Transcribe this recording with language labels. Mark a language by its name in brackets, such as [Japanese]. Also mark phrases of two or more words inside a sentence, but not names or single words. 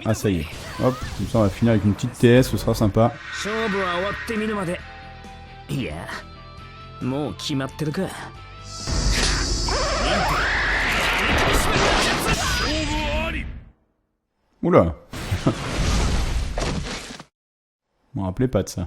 [French] Ah, ça y est. Hop, comme ça on va finir avec une petite TS, ce sera sympa. [Japanese] 勝負は終わってみるまで。いや、もう決まってるか。 [French] Oula. Je m'en rappelais pas de ça.